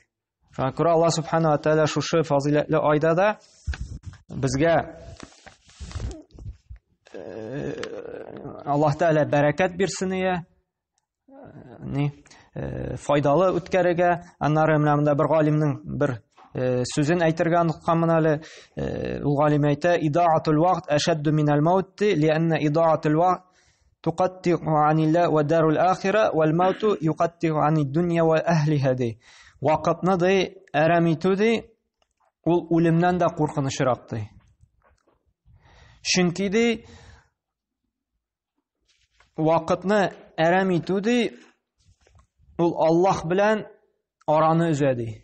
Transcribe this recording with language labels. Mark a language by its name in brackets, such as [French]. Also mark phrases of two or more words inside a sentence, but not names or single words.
[Tatar] Шуңа күрә Алла субхана ва тааля шушы фазиләтле айда да безгә Аллаһ Тәала бәрәкәт бирсен ия, файдалы үткәрергә. Аннары менә монда бер галимнең бер сүзен әйтергә онытканмын әле. Ул галим әйтә: [Arabic] "إضاعة الوقت أشد من الموت لأن إضاعة الوقت تقطع عن الله والدار الآخرة والموت يقطع عن الدنيا وأهلها." [Tatar] Вакытны әрәм итү ул үлемнән дә куркынычрак. Чөнки вакытны әрәм итү ул Аллаһ белән араны үзә.